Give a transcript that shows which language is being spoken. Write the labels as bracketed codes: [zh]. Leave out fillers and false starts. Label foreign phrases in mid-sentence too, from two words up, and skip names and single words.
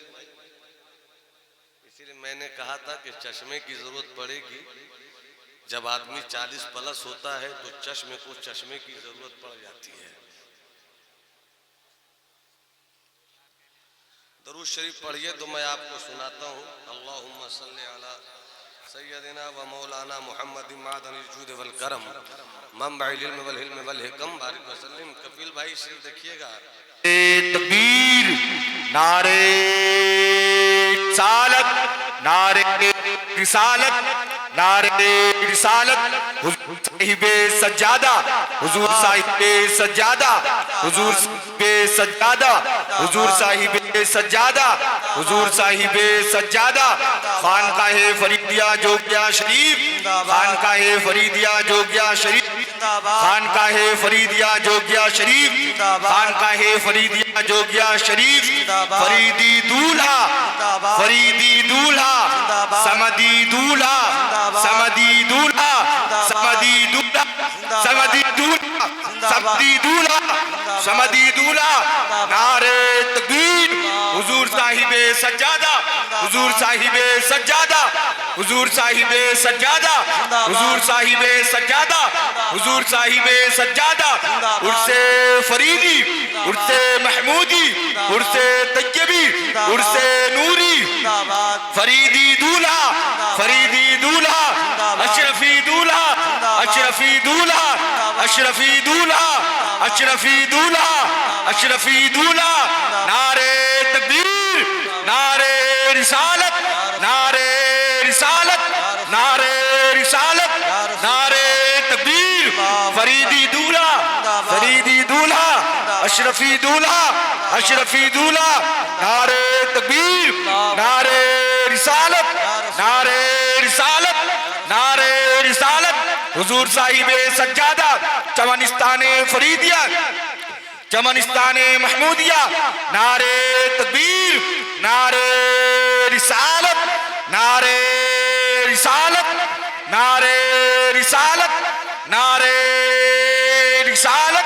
[hi] इसीलिए मैंने कहा था कि चश्मे की जरूरत पड़ेगी। जब आदमी 40 प्लस होता है तो चश्मे की जरूरत पड़ जाती है। दरूद शरीफ पढ़िए तो मैं आपको सुनाता हूँ। [ar] اللهم صل على سيدنا ومولانا محمد معدن الجود والكرم منبع العلم والحلم والحكم بارك وسلم. [hi] कपिल भाई शेर देखिएगा। तकबीर, नारे सालत, नारे रिसालत, नारे रिसालत। हुजूर साहिबे सज्जादा, हुजूर साहिबे सज्जादा, हुजूर साहिबे सज्जादा, हुजूर साहिबे सज्जादा, हुजूर साहिबे सज्जादा। खानकाहे फरीदिया जोगिया शरीफ, खानकाहे फरीदिया जोगिया शरीफ, खानकाहे फरीदिया जोगिया शरीफ, खानकाहे फरीदिया जोगिया शरीफ। फरीदी दूल्हा, फरीदी दूल्हा, समदी दूल्हा, समदी दूल्हा, समदी दूल्हा, समदी दूल्हा, समदी दूल्हा, समदी दूल्हा। नारे तकबीर। हुजूर साहिबे सज्जादा, हुजूर साहिबे सज्जादा, हुजूर साहिबे सज्जादा, हुजूर साहिबे सज्जादा, हुजूर साहिबे सज्जादा। उर्से फरीदी, उर्से महमूदी, उर्से तैयबी, उर्से नूरी। फरीदी दूल्हा, फरीदी दूल्हा, अशरफी दूल्हा, अशरफी दूल्हा, अशरफी दूल्हा, अशरफी दूल्हा, अशरफी दूल्हा। नारे तकबीर, नारे रिसालत, नारे रिसालत, नारे रिसालत, नारे तकबीर। फरीदी दूल्हा, फरीदी दूल्हा, अशरफी दूल्हा, अशरफी दूल्हा, नारे तकबीर, नारे रिसालत, नारे रिसालत, नारे रिसालत। हुजूर साहिब सज्जादा, चमनिस्ताने फरीदिया, चमनिस्ताने महमूदिया, नारे तकबीर, नारे रिसालत, नारे रिसालत, नारे रिसालत, नारे रिसालत।